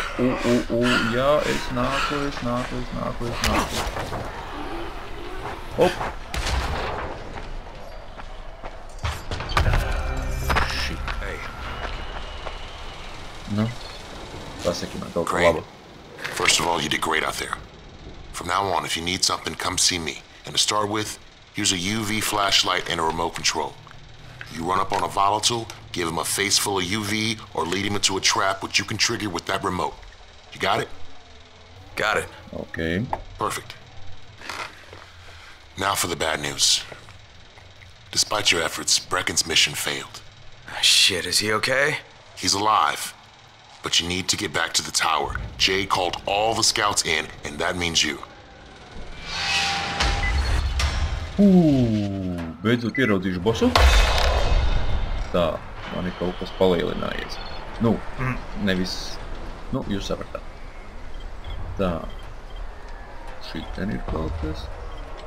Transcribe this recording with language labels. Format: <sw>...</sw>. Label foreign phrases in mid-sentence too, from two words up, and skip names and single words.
<lv>Jā, es nāku. Hop. Shit. Hey. Nu, pasaki man kaut ko Crane, labu.</lv> <en>first of all, you did great out there. From now on, if you need something, come see me. And to start with, here's a UV flashlight and a remote control. You run up on a volatile, give him a face full of UV, or lead him into a trap which you can trigger with that remote. You got it? Got it. Okay. Perfect. Now for the bad news. Despite your efforts, Brecken's mission failed. Shit, is he okay? He's alive, but you need to get back to the tower. Jay called all the scouts in, and that means you.</en> <lv>Beidzot ieraudzīšu bosu. Tā, man ir kaut kas palielinājies. Nu, nevis... Nu, jūs sapratāt. Tā. Šitien ir kaut kas.</lv>